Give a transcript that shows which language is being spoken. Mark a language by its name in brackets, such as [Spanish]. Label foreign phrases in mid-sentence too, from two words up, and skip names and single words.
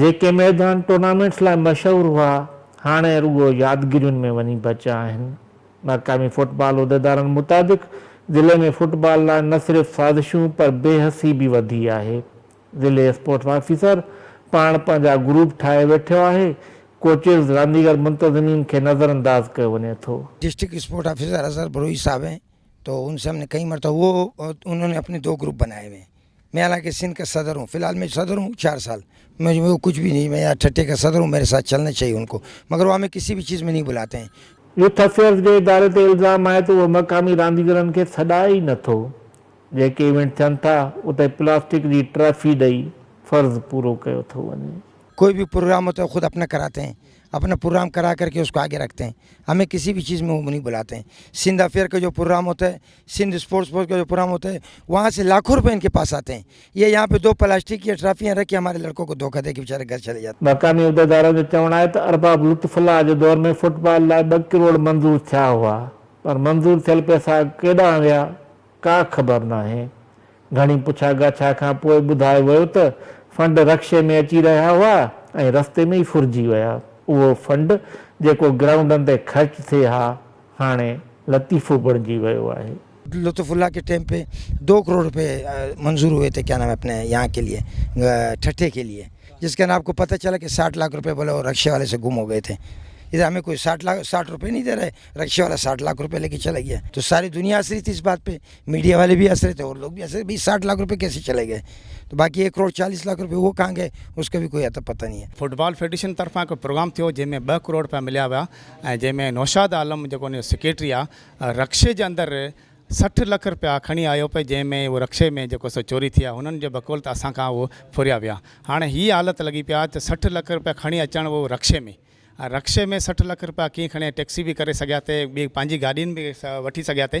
[Sindhi] जेके मैदान टूर्नामेंट्स लाइ मशहूरु हुआ हाणे रुगो यादगिरियुनि में वञी बचिया आहिनि। मक़ामी फुटबॉल उहिदेदारनि मुताबिक़ ज़िले में फुटबॉल लाइ न सिर्फ़ु साज़िशूं पर बेहसी बि वधी आहे। ज़िले [English] sports officer [Sindhi] पाण पंहिंजा ग्रुप ठाहे वेठो आहे। कोचिज़ रांदीगर मुंतज़मीन खे नज़रअंदाज कयो वञे थो। [English] district sport officer [Urdu] اظہر بروئی صاحب ہیں، تو ان سے ہم نے کئی مرتبہ انہوں نے اپنے 2 گروپ بنائے ہوئے ہیں. میں حالانکہ سندھ کا صدر ہوں، فی الحال میں صدر ہوں 4 سال، مجھے وہ کچھ بھی نہیں، میں یہاں ٹھٹھے کا صدر ہوں، میرے ساتھ چلنا چاہیے ان کو، مگر وہ ہمیں کسی بھی چیز میں نہیں بلاتے ہیں. [English] youth affairs [Sindhi] जे इदारे ते इल्ज़ाम आहे त उहो मक़ामी रांदीगरनि खे छॾाए ई नथो। जेके इवेंट थियनि था उते प्लास्टिक जी ट्रॉफी ॾेई फ़र्ज़ु पूरो कयो थो वञे। [Urdu] کوئی بھی پروگرام ہوتا ہے خود اپنا کراتے ہیں، اپنا پروگرام کرا کر کے اس کو آگے رکھتے ہیں، ہمیں کسی بھی چیز میں وہ نہیں بلاتے ہیں. سندھ افیئر کا جو پروگرام ہوتا ہے، سندھ اسپورٹس کا جو پروگرام ہوتا ہے، وہاں سے لاکھوں روپے ان کے پاس آتے ہیں. یہ یہاں پہ 2 پلاسٹک کی ٹرافیاں رکھ کے ہمارے لڑکوں کو دھوکا دے کے بیچارے گھر چلے جاتے ہیں. [Sindhi] मक़ामी उहिदेदारनि जो चवणु आहे त अरबाब लुत्फुल्लाह जे दौर में फुटबॉल लाइ 2 करोड़ मंज़ूर थिया हुआ, पर मंज़ूर थियल पैसा केॾांहुं विया का ख़बर न आहे। घणी पुछा ॻाछा खां पोइ ॿुधायो वियो त फंड रक्शे में अची रहिया हुआ ऐं रस्ते में ई फुरिजी विया। उहो फंड जेको ग्राउंडनि ते ख़र्च थिए हा हाणे लतीफ़ो बणिजी वियो आहे। [Urdu] لطف اللہ کے ٹائم پہ 2 کروڑ روپے منظور ہوئے تھے، کیا نام ہے، اپنے یہاں کے لیے، ٹھٹھے کے لیے، جس کے اندر آپ کو پتا چلا کہ 60 لاکھ روپے بولے وہ رکشے والے سے گم ہو گئے تھے. ادھر ہمیں کوئی 60 روپے نہیں دے رہے، رکشے والا 60 لاکھ روپے لے کے چلا گیا. تو ساری دنیا ہنس تھی اس بات پہ، میڈیا والے بھی ہنس رہے تھے اور لوگ بھی ہنس رہے، بھائی 60 لاکھ روپے کیسے چلے گئے. تو باقی 1 کروڑ 40 لاکھ روپے وہ کہاں گئے اس کا بھی کوئی اتا پتا نہیں ہے. [English] football federation [Sindhi] तरफां को प्रोग्राम थियो जंहिंमें 2 करोड़ रुपया मिलिया हुआ ऐं जंहिंमें नौशाद आलम जेको सेक्रेटरी आहे रक्शे जे अंदरि 60 लाख रुपया खणी आयो पे, जंहिंमें वो रक्शे में जेको सो चोरी थी आहे हुननि जे बकौलत असां खां उहो फुरिया विया। हाणे हीअ हालत लॻी पिया त 60 लाख रुपया खणी अचणु वो रक्शे में, रक्शे में 60 लाख रुपया कीअं खणे, टैक्सी भी करे सघिया थे, ॿी पंहिंजी गाॾियुनि बि वठी सघिया थे।